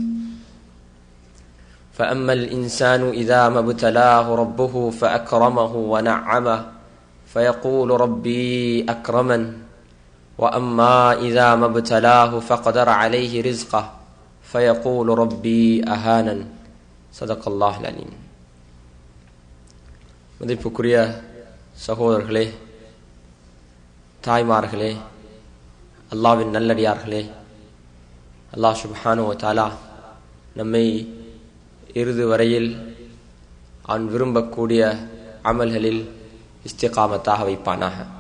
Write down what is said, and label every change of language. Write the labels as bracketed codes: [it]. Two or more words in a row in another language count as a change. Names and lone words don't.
[ar] فأما الإنسان إذا ما ابتلاه ربه فأكرمه ونعمه فيقول ربي أكرمن وأما إذا ما ابتلاه فقدر عليه رزقه فيقول ربي أهانن. صدق الله العليم. [ta] மதிப்புக்குரிய சகோதரர்களே, தாய்மார்களே, அல்லாஹ்வின் நல்லடியார்களே, அல்லாஹ் [ar] سبحانه وتعالى [ta] நம்மை இறுதி வரையில் அவன் விரும்பக்கூடிய அமல்களில் இஸ்திகாமத்தாக வைப்பானாக.